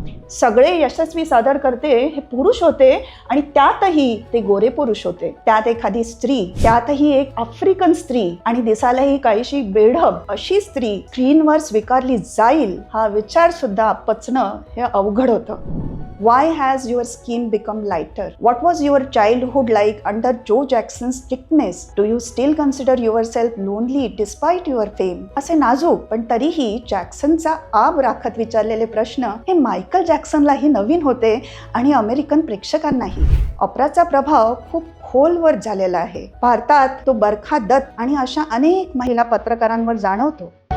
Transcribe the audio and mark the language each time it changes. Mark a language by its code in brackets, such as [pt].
[mr] सगळे यशस्वी सादरकर्ते हे पुरुष होते आणि त्यातही ते गोरे पुरुष होते. त्यात एखादी स्त्री, त्यातही एक आफ्रिकन स्त्री आणि दिसायलाही काहीशी बेढब अशी स्त्री स्क्रीनवर स्वीकारली जाईल हा विचार सुद्धा पचणं हे अवघड होतं. [en] Why has your skin become lighter? What was your childhood like under Joe Jackson's strictness? Do you still consider yourself lonely despite your fame? [mr] असे नाजूक पण तरीही जॅक्सनचा आब राखत विचारलेले प्रश्न हे मायकल जॅक्सनलाही नवीन होते आणि अमेरिकन प्रेक्षकांनाही. ऑपराचा प्रभाव खूप खोलवर झालेला आहे. भारतात तो बरखा दत्त आणि अशा अनेक महिला पत्रकारांवर जाणवतो.